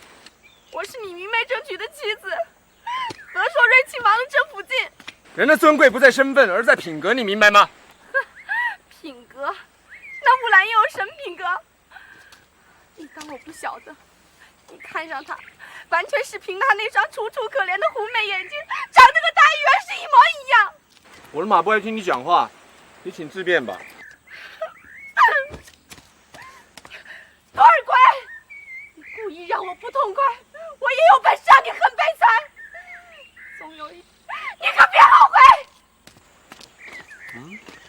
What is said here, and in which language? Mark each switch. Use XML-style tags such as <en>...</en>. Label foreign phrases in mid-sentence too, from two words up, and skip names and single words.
<zh>我是你明媒正娶的妻子，和碩瑞親王的正府進。人的尊貴不在身份，而在品格，你明白嗎？品格？那木蘭又有什麼品格？你當我不曉得？你看上他，完全是憑他那雙楚楚可憐的狐媚眼睛，長得跟大魚兒是一模一樣。我的馬不愛聽你講話，你請自便吧。多爾袞，你故意讓我不痛快，我也有本事讓你很悲慘。總有一天，你可別後悔。</zh>